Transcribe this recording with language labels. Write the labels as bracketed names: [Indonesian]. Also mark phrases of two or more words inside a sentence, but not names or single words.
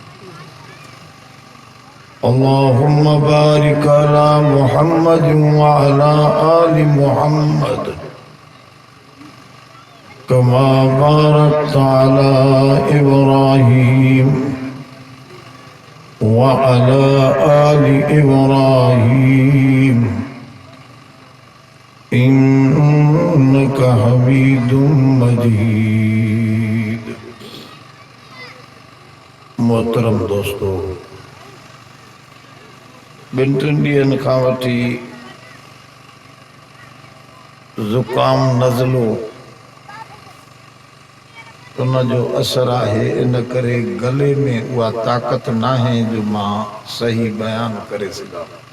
[Arabic] اللهم بارك على محمد وعلى آل محمد كما باركت على إبراهيم وعلى آل إبراهيم إنك حميد مجيد. [Sindhi] मोहतरम दोस्तों, ॿिनि टिनि ॾींहंनि खां वठी ज़ुकाम नज़लो उन जो असर आहे, इन करे गले में उहा ताक़त नाहे जो मां सही बयान करे सघां,